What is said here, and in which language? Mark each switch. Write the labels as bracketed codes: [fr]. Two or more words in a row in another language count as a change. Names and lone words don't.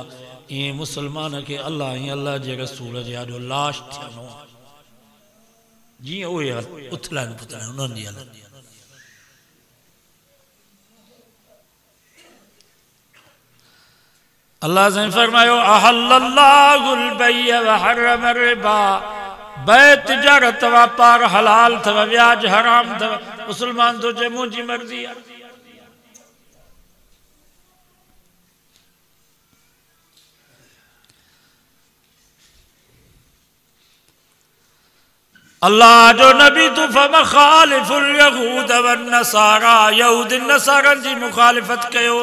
[sd] ईअं मुसलमान खे अल्लाह ई अल्लाह जे रसूल जे आॾो लाश थियणो आहे। जीअं उहे उथलाइनि पुथलाइनि उन्हनि जी हलंदी। अल्लाह साईं फरमायो [ar] أحل الله البيع وحرم الربا, [sd] बै तिजारत वापार हलाल अथव, व्याज हराम अथव। मुसलमान तो चए मुंहिंजी मर्ज़ी आहे। अल्लाह जो नबी तू [ar] فخالفوا اليهود والنصارى, [sd] यहूद नसारन जी मुखालिफत कयो।